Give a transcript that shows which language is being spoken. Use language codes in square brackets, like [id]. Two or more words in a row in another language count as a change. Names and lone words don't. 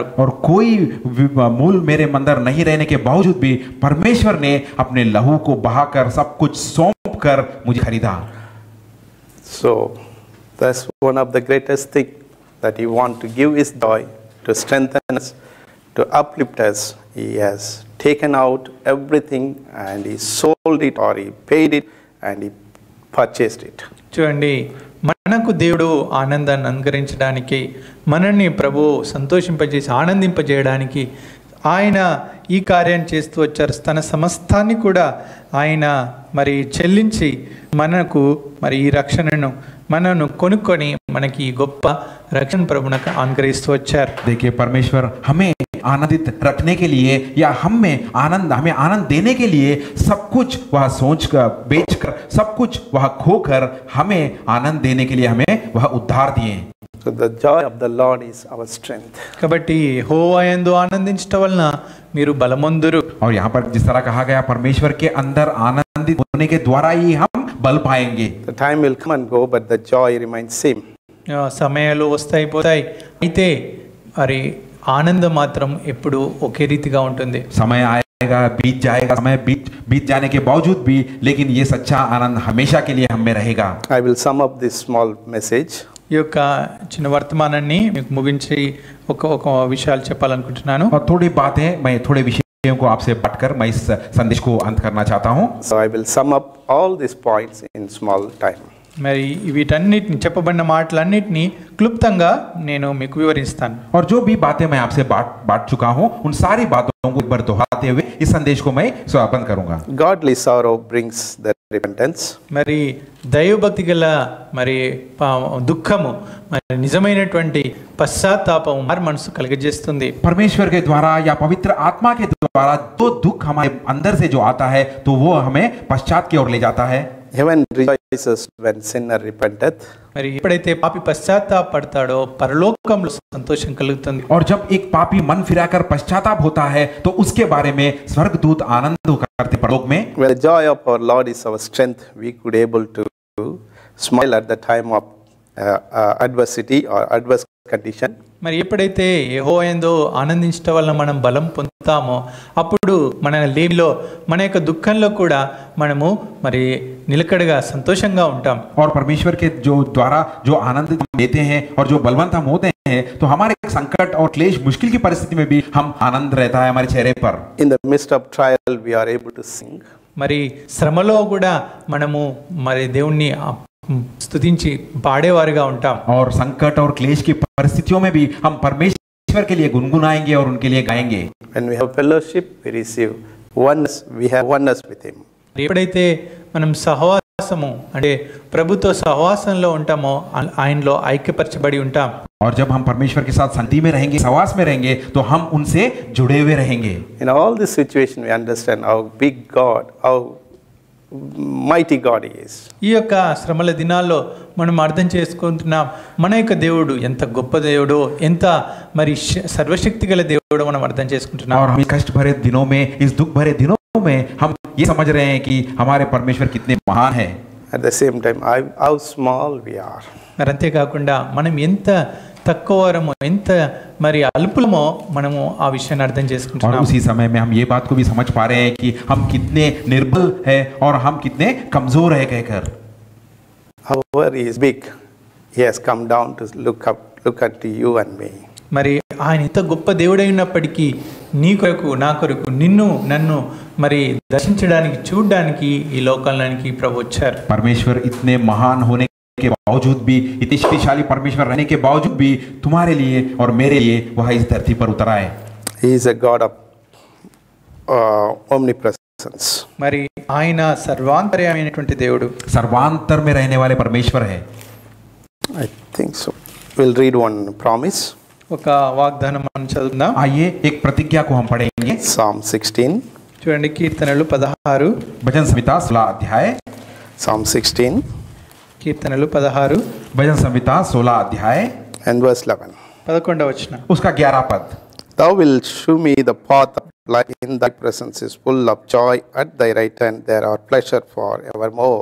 [hi] और कोई मूल मेरे अंदर नहीं रहने के बावजूद भी परमेश्वर ने अपने लहू को बहाकर सब कुछ सौंप कर मुझे खरीदा. [en] So that's one of the greatest thing that he want to give his joy, to strengthen us, to uplift us. He has taken out everything and he sold it or he paid it and he purchased it. [te] చూడండి, మనకు దేవుడు ఆనందాన్ని అనుగ్రహించడానికి, మనల్ని ప్రభు సంతోషింపజేసి ఆనందింపజేయడానికి ఆయన ఈ కార్యం చేస్తూ వచ్చారు. తన సమస్తాన్ని కూడా ఆయన మరి చెల్లించి మనకు మరి ఈ రక్షణను మనను కొనుక్కొని మనకి గొప్ప రక్షణ ప్రభునకు అనుగ్రహిస్తూ వచ్చారు. [hi] देखिए, परमेश्वर हमें आनंदित रखने के लिए या हमें आनंद देने के लिए सब कुछ वह सोच कर बेच कर सब कुछ वह खोकर हमें आनंद देने के लिए हमें वह उद्धार दिए. [en] So the joy of the Lord is our strength. [te] కాబట్టి యెహోవా యందు ఆనందించడం వలన మీరు బలమందురు. [hi] और यहाँ पर जिस तरह कहा गया, परमेश्वर के अंदर आनंदित होने के द्वारा ही हम बल पाएंगे. [en] The time will come and go, but the joy remains same. [te] సమయాలు వస్తాయి పోతాయి, అయితే మరి ఆనందం మాత్రం ఎప్పుడు ఒకే రీతిగా ఉంటుంది. [hi] समय आएगा, बीत जाएगा, समय बीत जाने के बावजूद भी, लेकिन ये सच्चा आनंद हमेशा के लिए हमें रहेगा. [en] I will sum up this small message. [te] ఈ యొక్క చిన్న వర్తమానాన్ని మీకు ముగించి ఒక విషయాలు చెప్పాలనుకుంటున్నాను. [hi] और थोड़ी बातें मैं थोड़े विषयों को आपसे बांटकर मैं इस संदेश को अंत करना चाहता हूँ. [en] So I will sum up all these points in small time. [te] మరి వీటన్నిటిని చెప్పబడిన మాటలన్నిటినీ క్లుప్తంగా నేను మీకు వివరిస్తాను. [hi] और जो भी बातें मैं आपसे बांट चुका हूँ, उन सारी बातों को एक बार दोहराते हुए इस संदेश को मैं समापन करूंगा. [en] Godly sorrow brings the repentance. [te] మరి దైవభక్తి గల మరి దుఃఖము మరి నిజమైనటువంటి పశ్చాత్తాపం మారు మనసు కలిగజేస్తుంది. [hi] परमेश्वर के द्वारा या पवित्र आत्मा के द्वारा जो दुख हमारे अंदर से जो आता है तो वो हमें पश्चात की ओर ले जाता है. [en] Heaven rejoices when sinner repenteth. [te] మరి ఎప్పుడైతే పాపి పశ్చాత్తాపడతాడో పరలోకంలో సంతోషం కలుగుతుంది. [hi] और जब एक पापी मन फिराकर पश्चाताप होता है तो उसके बारे में स्वर्गदूत आनंद करते परलोक में. [en] When the joy of our Lord is our strength, we could able to smile at the time of adversity or adverse condition. [te] మరి ఎప్పుడైతే యెహోవా యందు ఆనందించడం వల్ల మనం బలం పొందుతామో అప్పుడు మన లేమిలో మన యొక్క దుఃఖంలో కూడా మనము మరి నిలకడగా సంతోషంగా ఉంటాం. [hi] और परमेश्वर के जो द्वारा जो आनंद देते हैं और जो बलवंत हम होते हैं तो हमारे संकट और क्लेश मुश्किल की परिस्थिति में भी हम आनंद रहता है हमारे चेहरे पर. [en] In the midst of trial, we are able to sing. [te] మరి శ్రమలో కూడా మనము మరి దేవుణ్ణి స్తుతించి పాడేవారుగా ఉంటాం. [hi] और संकट और क्लेश की परिस्थितियों में भी हम परमेश्वर के लिए गुनगुनाएंगे और उनके लिए गाएंगे. [en] When we have fellowship, we receive oneness. We have oneness with Him. [te] ఎప్పుడైతే మనం సహవాసము అంటే ప్రభుతో సహవాసంలో ఉంటామో ఆయనలో ఐక్యపరచబడి ఉంటాం. [hi] और जब हम परमेश्वर के साथ संगति में रहेंगे, सहवास में रहेंगे, तो हम उनसे जुड़े हुए रहेंगे. [en] In all this situation, we understand how big God, how mighty God He is. [te] ఈ యొక్క శ్రమల దినాల్లో మనం అర్థం చేసుకుంటున్నాం మన యొక్క దేవుడు ఎంత గొప్ప దేవుడో, ఎంత మరి సర్వశక్తి గల దేవుడో మనం అర్థం చేసుకుంటున్నాం. [hi] और हम कष्ट भरे दिनों में, इस दुख भरे दिनों में हम ये समझ रहे हैं कि हमारे परमेश्वर कितने महान हैं. [en] At the same time, how small we are. [te] మరి అంతేకాకుండా మనం ఎంత తక్కువరమో ఎంత మరి అల్పులమో మనము ఆ విషయాన్ని అర్థం [hi] और [te] చేసుకుంటున్నాం. [hi] उसी समय में हम ये बात को भी समझ पा रहे हैं कि हम कितने निर्बल हैं और हम कितने कमजोर हैं कहकर. [en] However, He is big. He has come down to look unto you and me. [te] మరి ఆయన ఎంత గొప్ప దేవుడై ఉన్నప్పటికీ నీ కొరకు నా కొరకు నిన్ను నన్ను మరి దర్శించడానికి చూడడానికి ఈ లోకానికి ప్రభు వచ్చారు. [hi] परमेश्वर इतने महान होने के बावजूद भी, इतने शक्तिशाली परमेश्वर रहने के बावजूद भी तुम्हारे लिए और मेरे लिए वह इस धरती पर उतर आए. [en] He is a God of omnipresence. [te] మరి ఆయన సర్వాంతర్యామైనటువంటి దేవుడు, [hi] सर्वांतर में रहने वाले परमेश्वर है. [en] I think so. We'll read one promise. [te] ఒక వాగ్దానం మనం చదువుదాం. [hi] आइए एक प्रतिज्ञा को हम पढ़ेंगे. [en] Psalm 16. [te] చూడండి, కీర్తనలు 16, [hi] भजन संहिता 16 अध्याय. [en] Psalm 16 [te] కీర్తనలు 16 [hi] भजन संहिता 16 अध्याय [en] and verse 11. [te] 11వ వచనం. [hi] उसका 11 पद. [en] Thou wilt shew me the path of life. In thy presence is full of joy. At thy right hand there are pleasure for evermore.